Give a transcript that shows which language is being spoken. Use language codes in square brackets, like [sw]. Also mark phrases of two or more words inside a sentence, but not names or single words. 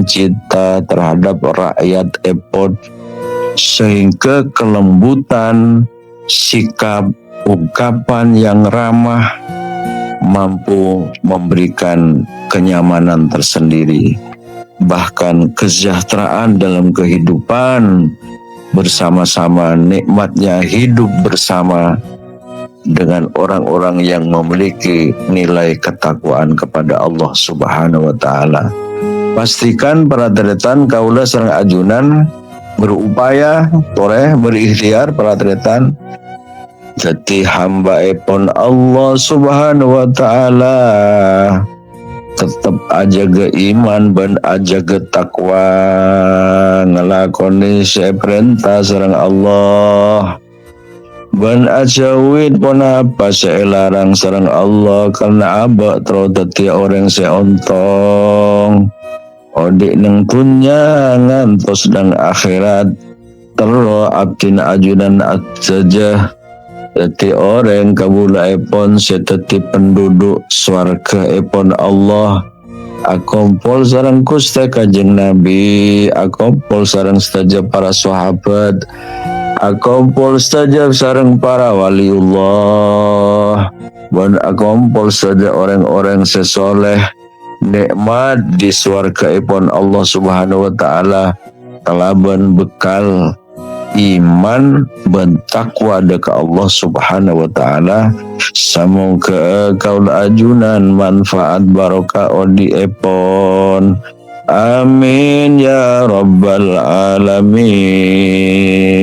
[id] cinta terhadap rakyat epon, sehingga kelembutan sikap ungkapan yang ramah mampu memberikan kenyamanan tersendiri, bahkan kesejahteraan dalam kehidupan bersama-sama, nikmatnya hidup bersama dengan orang-orang yang memiliki nilai ketakwaan kepada [ar] Allah Subhanahu wa taala. [mad] Pastikan para deretan kaula sareng ajunan berupaya toleh berikhtiar para deretan jadi hamba epon [ar] Allah Subhanahu wa taala, [mad] tetap aja ke iman dan aja ke takwa, ngelakoni perintah sareng Allah ban ajawid pun apa selarang sareng Allah, karena abak terus dadi orang seontong odik neng dunya ngantos dan akhirat terus abdin ajunan saja jadi orang kabula epon seteti penduduk swarga epon Allah, akompol sareng Gusti Kanjeng Nabi, akompol sareng saja para sahabat, akompol saja sareng para waliullah, dan akompol saja orang-orang sesoleh nikmat di swarga epon [ar] Allah Subhanahu wa taala [mad] kalaban bekal iman dan takwa deka [ar] Allah Subhanahu wa taala. [mad] Semoga kaula ajunan manfaat barokah odi epon, [ar] amin ya rabbal alamin.